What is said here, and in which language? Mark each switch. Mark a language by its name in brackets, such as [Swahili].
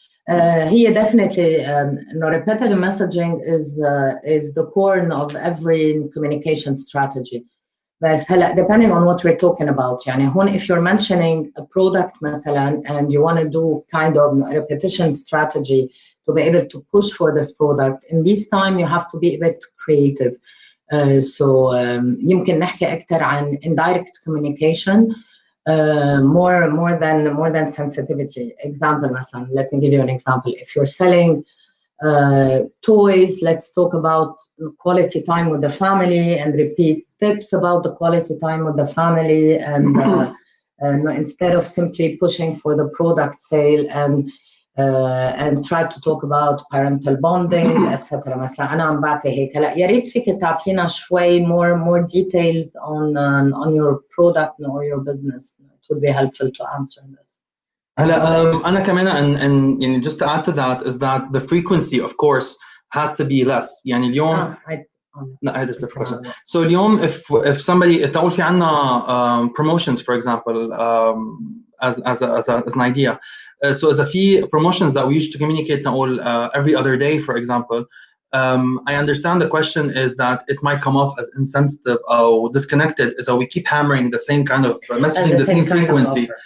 [English] Here definitely repetitive messaging is the core of every communication strategy. But depending on what we're talking about, if you're mentioning a product مثلا, and you want to do kind of repetition strategy to be able to push for this product, in this time you have to be a bit creative. [Arabic] So يمكن نحكي أكثر عن [English] indirect communication. More than sensitivity. Example, مثلا, let me give you an example. If you're selling toys, let's talk about quality time with the family and repeat tips about the quality time with the family, and instead of simply pushing for the product sale and try to talk about parental bonding, etc. [Arabic] مثلا أنا عم بعطي هيك. هلا يا ريت فيك تعطينا شوي [English] more details on your product or your business. It would be helpful to answer this. [Arabic] هلا أنا كمان [English] and just to add to that is that the frequency of course has to be less. [Arabic] يعني اليوم لا هذا [English] is the question. So اليوم if somebody [Arabic] تقول في عنا [English] promotions for example as an idea. So as a fee promotions that we used to communicate all every other day, for example, I understand the question is that it might come off as insensitive or disconnected, so we keep hammering the same kind of messaging, the same frequency.